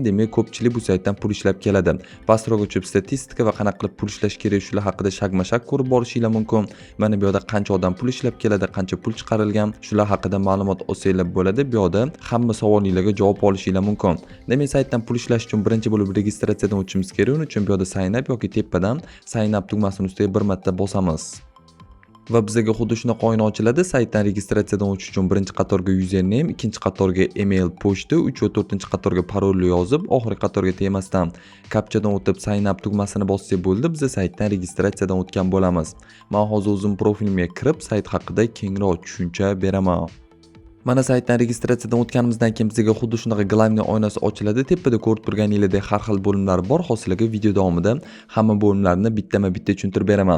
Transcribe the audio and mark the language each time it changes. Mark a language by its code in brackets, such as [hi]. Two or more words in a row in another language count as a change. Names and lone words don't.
[uz] Demak, ko'pchilik bu saytdan pul ishlab keladi. Pastroq o'chib statistika va qanaqa qilib pul ishlash kerak shular haqida shak-mashak ko'rib borishingiz mumkin. Mana bu yerda qancha odam pul ishlab keladi, qancha pul chiqarilgan, shular haqida ma'lumot olsanglar bo'ladi. Bu yerda hamma savolingizga javob olishingiz mumkin. Demak, saytdan pul ishlash uchun birinchi bo'lib registratsiyadan o'tishimiz kerak. Uning uchun bu yerda [en] sign up [uz] yoki tepadan [en] sign up [uz] tugmasini ustiga bir marta bosamiz. Va bizga xuddi shunaqa oyna ochiladi. Saytdan registratsiyadan o'tish uchun birinchi qatorga username, ikkinchi qatorga email pochta, 3 va 4-chi qatorga parolni yozib, oxirgi qatorga temasdan kapchadan o'tib [en] sign up [uz] tugmasini bossak bo'ldi. Biz saytdan registratsiyadan o'tgan bo'lamiz. Men hozir o'zim profilimga kirib, sayt haqida kengroq tushuncha beraman. Mana saytdan registratsiyadan o'tganimizdan keyin bizga xuddi shunaqa glavniy oynasi ochiladi. Tepada ko'rib turganingizdek har xil bo'limlar bor. Hozirgi video davomida hamma bo'limlarni bittama-bitta tushuntirib beraman.